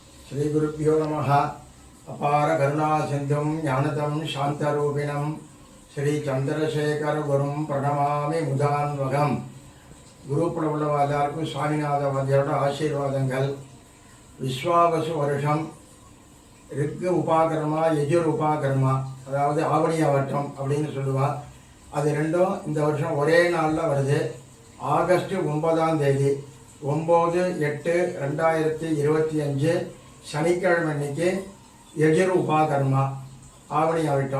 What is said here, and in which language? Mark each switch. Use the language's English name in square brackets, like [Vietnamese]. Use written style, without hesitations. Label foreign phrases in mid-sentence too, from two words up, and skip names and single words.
[Sanskrit] श्री गुरुभ्यो नमः। अपार करुणा सिंधुं ज्ञानदं शांतरूपिणं श्री चंद्रशेखर गुरुं प्रणमामि मुदान्वகம். [Tamil] குரூப்பில் உள்ளவா எல்லாருக்கும் சுவாமிநாத வாத்தியாரோட ஆசீர்வாதங்கள். விஸ்வாவசு வருஷம் ரிக்கு உபாகர்மா யஜுர் உபாகர்மா, அதாவது ஆவணியா வட்டம் அப்படின்னு சொல்லுவா. அது ரெண்டும் இந்த வருஷம் ஒரே நாளில் வருது. ஆகஸ்ட் 9ஆம் தேதி 9/8/2025 சனிக்கிழமை அன்னைக்கு யஜுர் உபாகர்மா ஆவணி ஆவட்டம்.